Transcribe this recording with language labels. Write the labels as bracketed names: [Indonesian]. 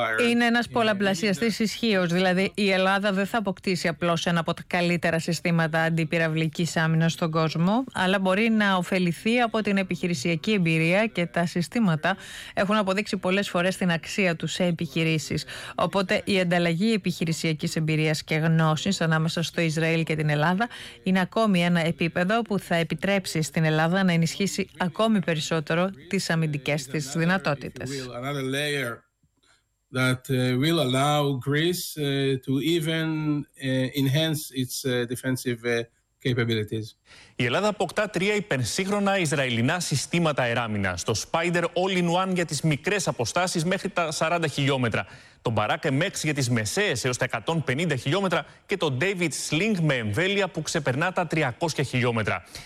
[Greek] Είναι ένας πολλαπλασιαστής ισχύος, δηλαδή η Ελλάδα δεν θα αποκτήσει απλώς ένα από τα καλύτερα συστήματα αντιπυραυλικής άμυνας στον κόσμο, αλλά μπορεί να ωφεληθεί από την επιχειρησιακή εμπειρία και τα συστήματα έχουν αποδείξει πολλές φορές την αξία τους σε επιχειρήσεις. Οπότε η ανταλλαγή επιχειρησιακής εμπειρίας και γνώσης ανάμεσα στο Ισραήλ και την Ελλάδα είναι ακόμη ένα επίπεδο που θα επιτρέψει στην Ελλάδα να ενισχύσει ακόμη περισσότερο τις αμυντικές της δυνατότητες. [English] Another layer that will allow Greece to even enhance its defensive capabilities. [Greek] Η Ελλάδα αποκτά 3 υπερσύγχρονα Ισραηλινά συστήματα αεράμινας, το Spider All-in-One για τις μικρές αποστάσεις μέχρι τα 40 χιλιόμετρα, το Barak MX για τις μεσαίες έως τα 150 χιλιόμετρα και το David Sling με εμβέλεια που ξεπερνά τα 300 χιλιόμετρα.